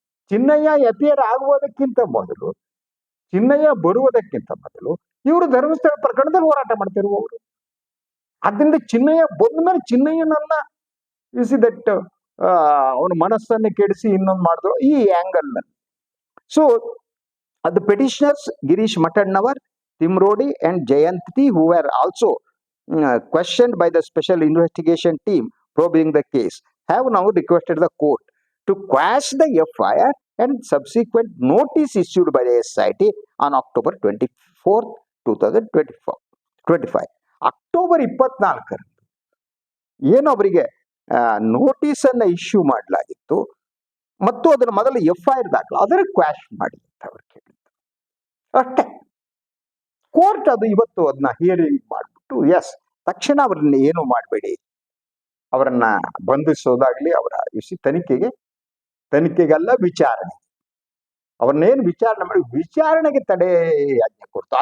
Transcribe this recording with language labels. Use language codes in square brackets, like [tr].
[kn] Chinnaiah appear ಆಗುವುದಕ್ಕಿಂತ ಮೊದಲು, ಚಿನ್ನಯ್ಯ ಬರುವುದಕ್ಕಿಂತ ಮೊದಲು ಇವರು ಧರ್ಮಸ್ಥಳ ಪ್ರಕರಣದಲ್ಲಿ ಹೋರಾಟ ಮಾಡ್ತಿರುವವರು. ಅದರಿಂದ ಚಿನ್ನಯ್ಯ ಬಂದ ಮೇಲೆ ಚಿನ್ನಯ್ಯನನ್ನ [en] see that [kn] ಅವನ ಮನಸ್ಸನ್ನು ಕೆಡಿಸಿ ಇನ್ನೊಂದು ಮಾಡಿದ್ರು ಈ ಆಂಗಲ್ ನಲ್ಲಿ. [en] So the petitioners Girish Matannawar, Timrodi and Jayanti, who were also questioned by the special investigation team probing the case, have now requested the court to quash the FIR and subsequent notice issued by the SIT on October 24th, 2025. [kn] October 24 ಏನು ಅವರಿಗೆ notice ಅನ್ನ issue ಮಾಡಲಾಗಿತ್ತು ಮತ್ತು ಅದರ ಮೊದಲು FIR ದಾಖಲು ಅದರ quash ಮಾಡಿತ್ತು ಅವ್ರು ಕೇಳಿದ್ದು ಅಷ್ಟೇ. ಕೋರ್ಟ್ ಅದು ಇವತ್ತು ಅದನ್ನ ಹಿಯರಿಂಗ್ ಮಾಡಿಬಿಟ್ಟು ಎಸ್ ತಕ್ಷಣ ಅವ್ರನ್ನ ಏನು ಮಾಡಬೇಡಿ, ಅವರನ್ನ ಬಂಧಿಸೋದಾಗ್ಲಿ, ಅವರ ತನಿಖೆಗೆಲ್ಲ ವಿಚಾರಣೆ, ಅವ್ರನ್ನೇನು ವಿಚಾರಣೆ ಮಾಡಿ ವಿಚಾರಣೆಗೆ ತಡೆ ಆಜ್ಞೆ ಕೊಡ್ತು.